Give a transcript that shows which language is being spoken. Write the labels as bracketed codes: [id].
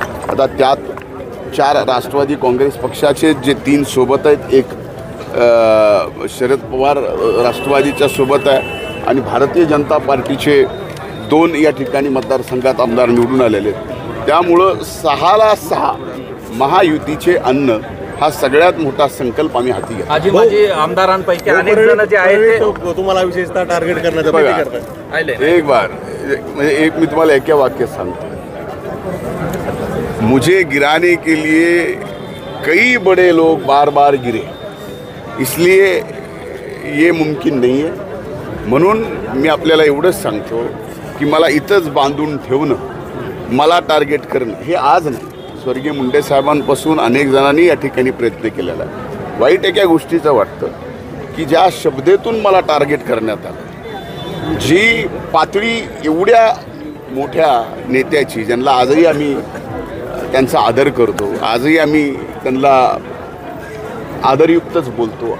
[mr] आता त्यात 4 राष्ट्रवादी काँग्रेस पक्षाचे जे 3 सोबत आहेत, एक शरद पवार राष्ट्रवादीच्या सोबत आहे आणि भारतीय जनता पार्टीचे 2 या ठिकाणी मतदारसंघात आमदार निवडून आलेले आहेत। त्यामुळं 6ला 6 महायुतीचे अन्न हा सगळ्यात मोठा संकल्प आम्ही हाती घेतला। आजी माझी आमदारांपैकी अनेक जण जे आहेत ते तुम्हाला विशेषतः टार्गेट करण्याचा प्रयत्न करतात। एक बार म्हणजे एक मी तुम्हाला एक वाक्य सांगतो, [hi] मुझे गिराने के लिए कई बड़े लोग बार बार गिरे, इसलिए ये मुमकिन नहीं है। [mr] म्हणून मी आपल्याला एवढंच सांगतो की मला इथंच बांधून ठेवणं, मला टार्गेट करणं हे आज नाही, स्वर्गीय मुंडे साहेबांपासून अनेक जणांनी या ठिकाणी प्रयत्न केलेला आहे। वाईट एका गोष्टीचं वाटतं की ज्या शब्देतून मला टार्गेट करण्यात आलं, जी पातळी एवढ्या मोठ्या नेत्याची ज्यांना आजही आम्ही त्यांचा आदर करतो, आजही आम्ही त्यांना आदरयुक्तच बोलतो।